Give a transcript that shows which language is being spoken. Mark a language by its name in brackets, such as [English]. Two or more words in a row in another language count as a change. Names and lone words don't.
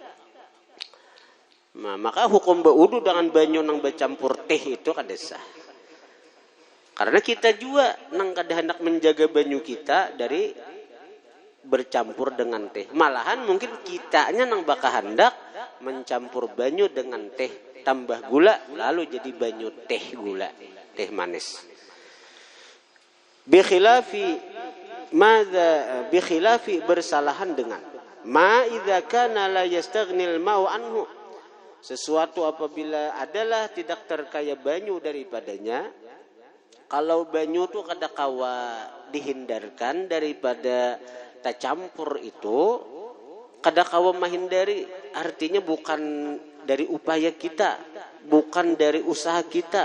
[Banjar] Nah, maka hukum berwudu dengan banyu nang bercampur teh itu kada sah. Karena kita juga nang kada hendak menjaga banyu kita dari bercampur dengan teh. Malahan mungkin kitanya nang baka hendak mencampur banyu dengan teh tambah gula lalu jadi banyu teh gula, teh manis. [Arabic] بخلاف [Banjar] bersalahan dengan [Arabic] ما إذا كان لا يستغني الماء عنه. [Banjar] Sesuatu apabila adalah tidak terkaya banyu daripadanya. Kalau banyu itu kada kawa dihindarkan daripada tercampur itu kada kawa menghindari, artinya bukan dari upaya kita, bukan dari usaha kita.